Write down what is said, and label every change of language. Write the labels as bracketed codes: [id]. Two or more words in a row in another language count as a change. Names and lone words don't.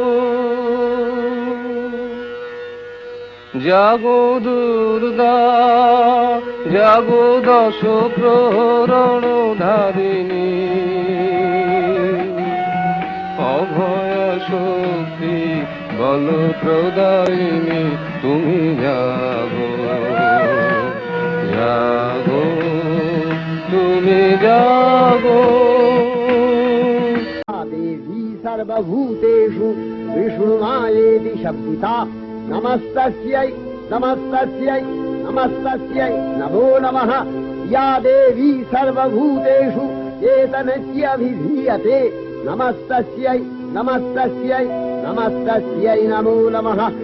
[bn] জাগো দুর্গা জাগো দশ প্রহরণ ধারিণী অভয় শক্তি বল প্রদায়িনী তুমি জাগো জাগো তুমি জাগো। [sa] देवी सर्वभूतेषु विष्णुमायेति शब्दिता नमस्तस्यै नमस्तस्यै नमस्तस्यै नमो नमः। या देवी सर्वभूतेषु चेतनस्याभिधीयते नमस्तस्यै नमस्तस्यै नमस्तस्यै नमो नमः।